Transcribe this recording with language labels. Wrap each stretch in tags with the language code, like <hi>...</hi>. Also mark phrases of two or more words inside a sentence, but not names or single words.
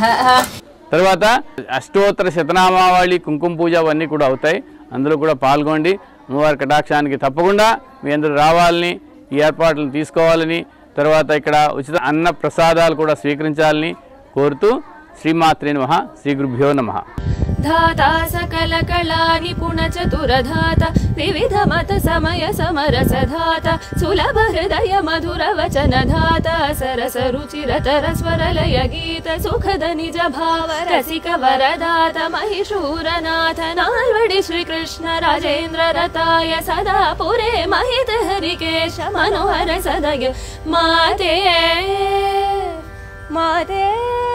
<te>తర్వాత అష్టోత్తర శతనామావళి కుంకుమ పూజ అవన్నీ కూడా అవుతాయి. అందులో కూడా పాల్గొండి. అమ్మవారి కటాక్షానికి తప్పకుండా మీ అందరూ రావాలని, ఈ ఏర్పాట్లను తీసుకోవాలని, తర్వాత ఇక్కడ ఉచిత అన్న ప్రసాదాలు కూడా స్వీకరించాలని కోరుతూ</te> <sa>శ్రీమాత్రే నమః. శ్రీ గురుభ్యో నమః. धाता सकल कला निपुण चतुर धाता विविध मत समय समरस धाता सुलभ हृदय मधुर वचन धाता सरस रुचिर तर स्वर लय गीत सुखद निज भाव रसिक वरदाता महिषूरनाथ नाल्वडि श्री कृष्ण राजेन्द्र रताय सदा पुरे महित हरिकेश मनोहर सदय माते माते</sa>